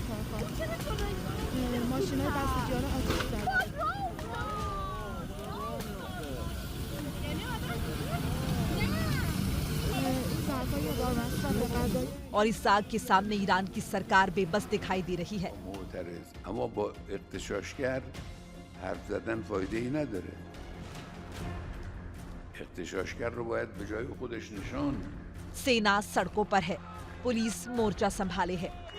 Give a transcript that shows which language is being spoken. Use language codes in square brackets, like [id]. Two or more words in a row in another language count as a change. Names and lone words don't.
[hi] और इस आग के सामने ईरान की सरकार बेबस दिखाई दे रही है। [fa] اما با اغتشاشگر حرف زدن فایده ای نداره. اغتشاشگر رو باید به جای خودش نشان. [hi] सेना सड़कों पर है, पुलिस मोर्चा संभाले है।